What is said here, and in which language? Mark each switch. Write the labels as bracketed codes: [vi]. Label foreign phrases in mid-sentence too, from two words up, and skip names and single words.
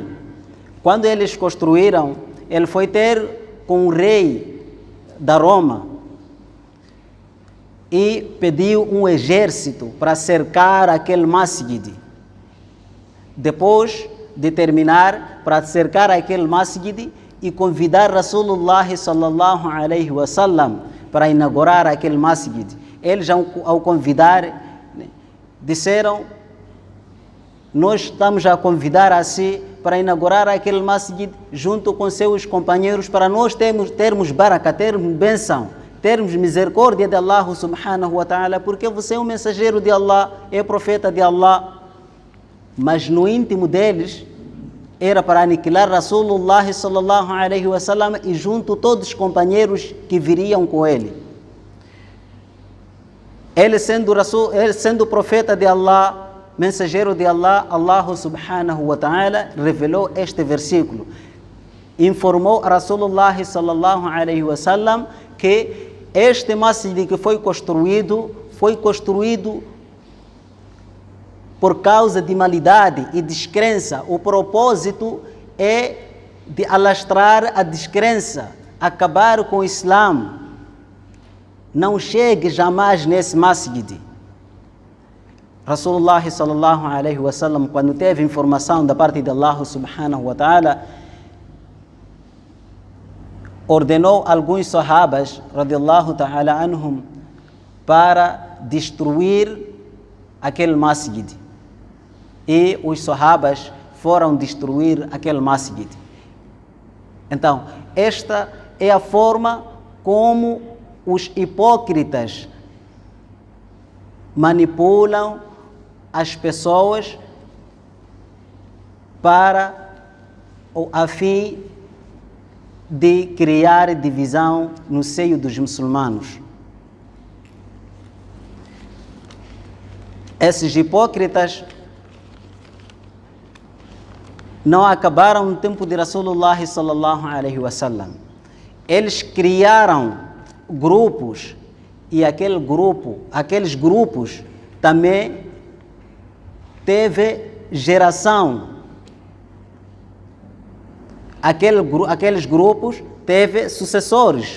[pt] Quando eles construíram, ele foi ter com o rei da Roma e pediu um exército para cercar aquele masjid. Depois de terminar, para cercar aquele masjid e convidar [ar] رسول الله صلى الله عليه وسلم [pt] para inaugurar aquele masjid. Eles, ao convidar, disseram: nós estamos a convidar a si para inaugurar aquele masjid junto com seus companheiros, para nós termos baraka, termos bênção, termos misericórdia de [ar] الله سبحانه وتعالى, [pt] porque você é um mensageiro de Allah, é profeta de Allah. Mas no íntimo deles era para aniquilar [ar] رسول الله صلى الله عليه وسلم [pt] e junto todos os companheiros que viriam com ele. Ele sendo profeta de Allah, mensageiro de Allah, [ar] الله سبحانه وتعالى [pt] revelou este versículo. Informou a [ar] رسول الله صلى الله عليه وسلم [pt] que este masjid que foi construído por causa de maldade e descrença. O propósito é de alastrar a descrença, acabar com o Islã. Não chegue jamais nesse masjid. [ar] رسول الله صلى الله عليه وسلم, [pt] quando teve informação da parte de [ar] الله سبحانه وتعالى, [pt] ordenou alguns sahabas, [ar] رضي الله تعالى عنهم, [pt] para destruir aquele masjid. E os sahabas foram destruir aquele masjid. Então, esta é a forma como os hipócritas manipulam as pessoas para a fim de criar divisão no seio dos muçulmanos. Esses hipócritas não acabaram no tempo de [ar] رسول الله صلى الله عليه وسلم. [pt] Eles criaram grupos e aqueles grupos também teve geração. Aqueles grupos teve sucessores.